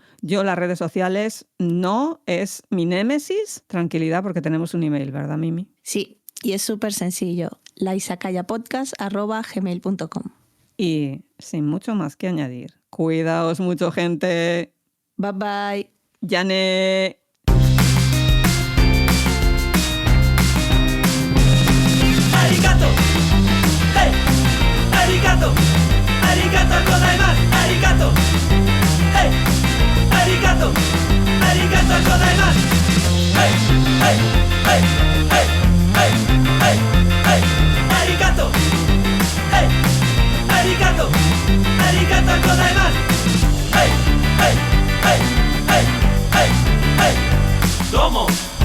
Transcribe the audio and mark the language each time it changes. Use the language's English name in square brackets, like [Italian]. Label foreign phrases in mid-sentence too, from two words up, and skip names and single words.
[Spanish] Yo las redes sociales no es mi némesis. Tranquilidad, porque tenemos un email, ¿verdad, Mimi? Sí, y es súper sencillo. laizakayapodcast@gmail.com. Y sin mucho más que añadir, cuidaos mucho, gente. [English] Bye bye. [Japanese] じゃね. ありがとう、hey、ありがとう、ありがとうございます、ありがとう、hey, arigato, arigato gozaimasu, hey, hey, hey, hey, hey, hey, hey, arigato, hey, arigato, arigato gozaimasu, hey, hey, hey, hey, hey, hey, domo.